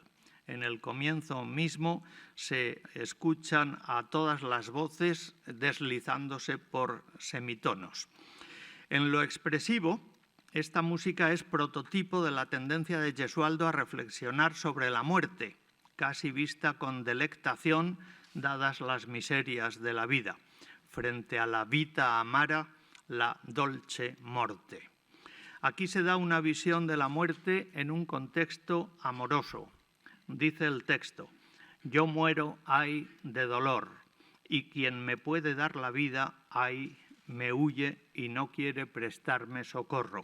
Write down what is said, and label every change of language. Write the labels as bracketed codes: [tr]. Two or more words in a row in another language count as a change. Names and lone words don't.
[es] En el comienzo mismo se escuchan a todas las voces deslizándose por semitonos. En lo expresivo, esta música es prototipo de la tendencia de Gesualdo a reflexionar sobre la muerte, casi vista con delectación dadas las miserias de la vida, frente a [it] la vita amara, la dolce morte. [es] Aquí se da una visión de la muerte en un contexto amoroso. Dice el texto: yo muero, ay, de dolor, y quien me puede dar la vida, ay, me huye y no quiere prestarme socorro.